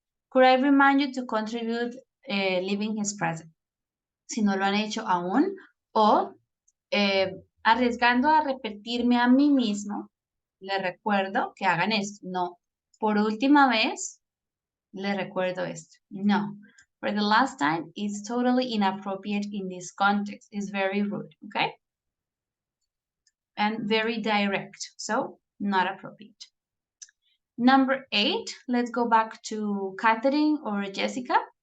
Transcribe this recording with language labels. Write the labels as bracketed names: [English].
[English] Could I remind you to contribute leaving his present? [Spanish] Si no lo han hecho aún, o arriesgando a repetirme a mí mismo, le recuerdo que hagan esto. No, por última vez, le recuerdo esto. [English] No, for the last time, it's totally inappropriate in this context. It's very rude, okay? And very direct, so not appropriate. Number 8, let's go back to Catherine or Jessica.